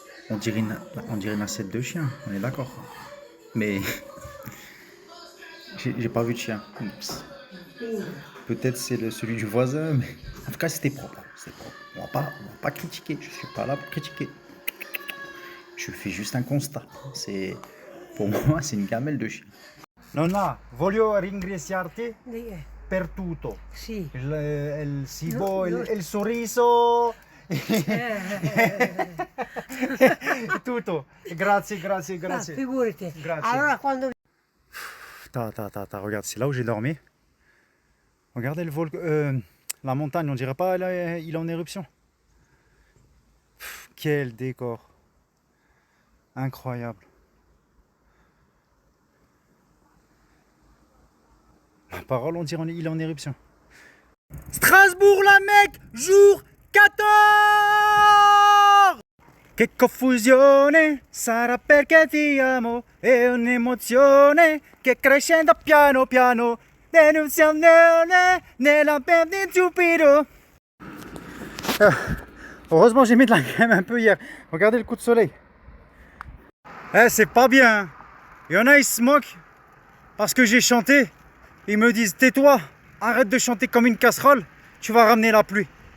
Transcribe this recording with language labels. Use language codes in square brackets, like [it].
[fr] On dirait une assiette de chien, on est d'accord. Mais j'ai pas vu de chien. Oups. Peut-être c'est celui du voisin, mais en tout cas c'était propre. On va pas critiquer, je suis pas là pour critiquer. Je fais juste un constat. Pour moi, c'est une gamelle de chien. [it] Nonna, voglio ringraziarti per tutto. Sì. Il cibo, il sorriso. Tutto. Grazie. Ah, figurati. Grazie. Allora quando... [fr] Regarde, c'est là où j'ai dormi. Regardez le volcan, la montagne, on dirait pas, là, il est en éruption. Quel décor. Incroyable. La parole, on dirait il est en éruption. Strasbourg, la Mecque, jour 14! [it] Che confusione, sarà perché ti amo, è un'emozione che crescendo piano piano, denunzione nella mente di Giupido. [fr] Heureusement j'ai mis de la crème un peu hier. Regardez le coup de soleil. C'est pas bien. Hein. Il y en a, ils se moquent parce que j'ai chanté. Ils me disent tais-toi, arrête de chanter comme une casserole, tu vas ramener la pluie.